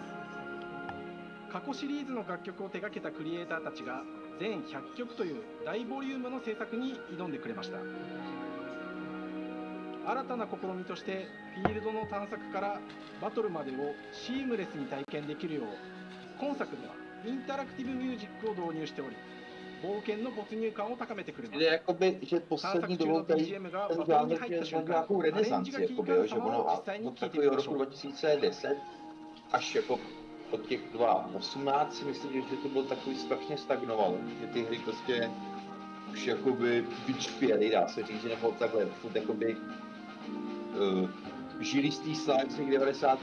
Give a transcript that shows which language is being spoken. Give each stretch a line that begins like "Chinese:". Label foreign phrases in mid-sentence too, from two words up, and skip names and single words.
Japanese: 過去シリーズの楽曲を手掛けたクリエイターたちが全100曲という大ボリュームの制作に挑んでくれました。新たな試みとしてフィールドの探索からバトルまでをシームレスに体験できるよう、今作ではインタラクティブミュージックを導入しており、冒険の没入感を高めてくれます。
Czech: Jde jakoby, že poslední dobou tady ten žánr měl nějakou renesanci, jakoby, jo, že ono od takového roku 2010 až jako od těch 2018 si myslím, že to bylo takový strašně stagnovalo, že ty hry prostě už jakoby vyčpěly, dá se říct, nebo takhle, furt jakoby žili z té slávy v těch 90.